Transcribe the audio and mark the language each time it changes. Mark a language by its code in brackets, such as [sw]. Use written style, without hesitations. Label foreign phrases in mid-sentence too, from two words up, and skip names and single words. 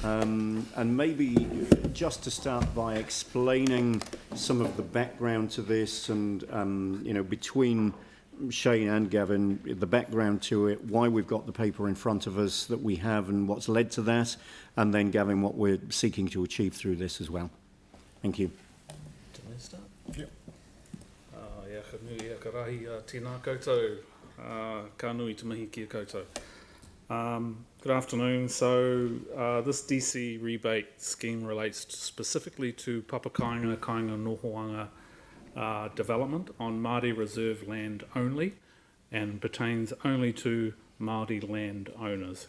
[en] And maybe just to start by explaining some of the background to this and, between Shane and Gavin, the background to it, why we've got the paper in front of us that we have and what's led to that, and then, Gavin, what we're seeking to achieve through this as well. Thank you. Do I start? Yep. [mi] Ia ka nui a ka rahi tēnā koutou, ka nui te mihi ki a koutou. [en] Good afternoon. So this DC rebate scheme relates specifically to [mi] Papakainga Kainga Nohoanga [en] development on Māori reserve land only, and pertains only to Māori land owners.